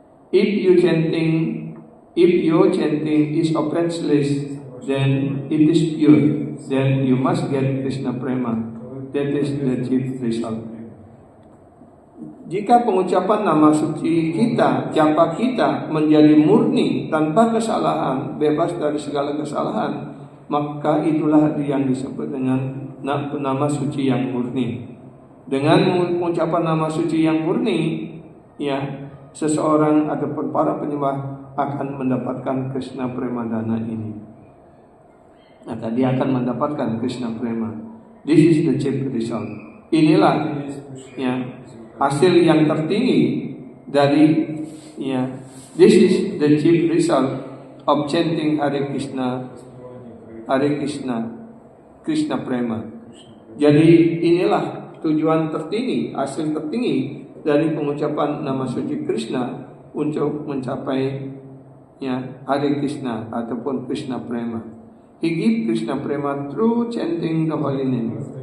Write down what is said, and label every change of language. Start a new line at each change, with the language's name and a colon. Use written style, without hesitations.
English: If your chanting is offenseless, then it is pure. Then you must get Krishna Prema. That is the chief result.
Indonesian: Jika pengucapan nama suci kita, japa kita menjadi murni tanpa kesalahan, bebas dari segala kesalahan, maka itulah yang disebut dengan nama suci yang murni. Dengan mengucapkan nama suci yang murni, ya, seseorang ataupun para penyembah akan mendapatkan Krishna Premadana ini. Maka dia akan mendapatkan Krishna Prema.
English: This is the chief result.
Indonesian: Inilah, ya, hasil yang tertinggi dari, ya,
English: this is the chief result of chanting Hare Krishna, Hare Krishna, Krishna Prema.
Indonesian: Jadi inilah tujuan tertinggi, hasil tertinggi dari pengucapan nama suci Krishna untuk mencapai, ya, Hare Krishna ataupun Krishna Prema.
English: He give Krishna Prema through chanting the holy name.